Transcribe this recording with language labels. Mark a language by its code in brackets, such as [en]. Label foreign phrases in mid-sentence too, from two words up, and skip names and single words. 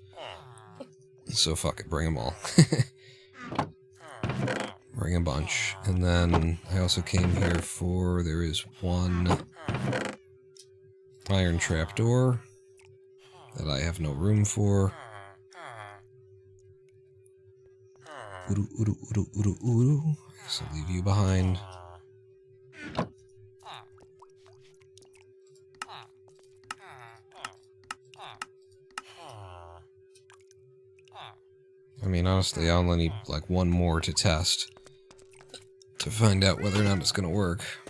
[en] So fuck it, bring them all. Bring a bunch. And then I also came here for, there is 1 iron trapdoor that I have no room for. Uru, uru, uru, uru, uru. I guess I'll leave you behind. I mean, honestly, I only need, like, 1 more to test to find out whether or not it's gonna work.